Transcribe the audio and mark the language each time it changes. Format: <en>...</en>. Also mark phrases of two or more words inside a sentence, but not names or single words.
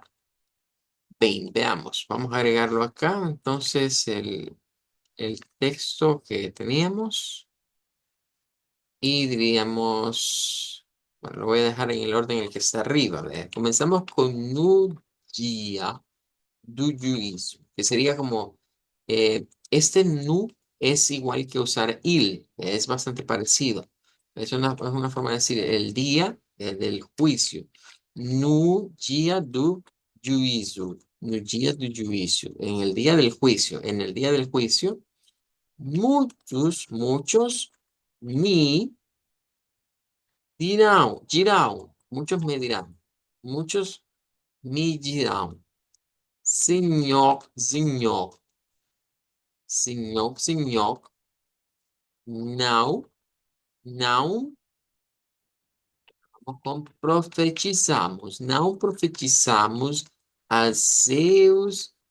<es>Bien, veamos, vamos a agregarlo acá. Entonces, el texto que teníamos y diríamos, bueno, lo voy a dejar en el orden en el que está arriba. ¿Ve? Comenzamos con</es> <pt>no dia do juízo,</pt> <es>que sería como, este nu es igual que usar il, es bastante parecido. Es una forma de decir el día del juicio.</es> <pt>No dia do juízo, no dia do juízo,</pt> <es>en el día del juicio, en el día del juicio, muchos me dirán, muchos me dirán, muchos me dirán,</es> <pt>Senhor, Senhor. Senhor, Senhor, não, não profetizamos, não profetizamos a seus</pt>